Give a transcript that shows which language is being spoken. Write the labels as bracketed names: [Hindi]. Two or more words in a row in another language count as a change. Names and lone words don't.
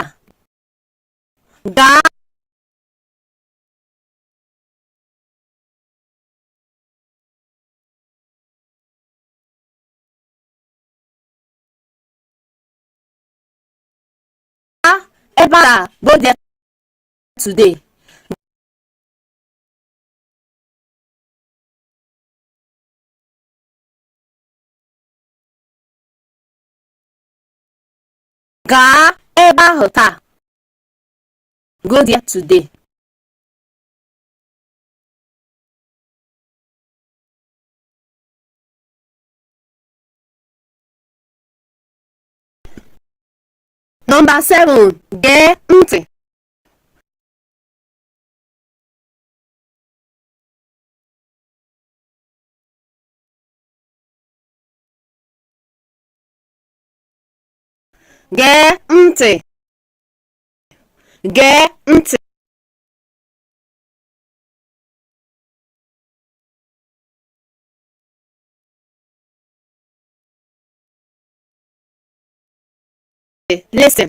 [Igbo] Gaa. Ebe a [English] go there today. [Igbo] Gaa ebe ahụ taa. [English] Go there today. Number 7. [Igbo] Gee ntị. Gee ntị. Gee ntị. Listen.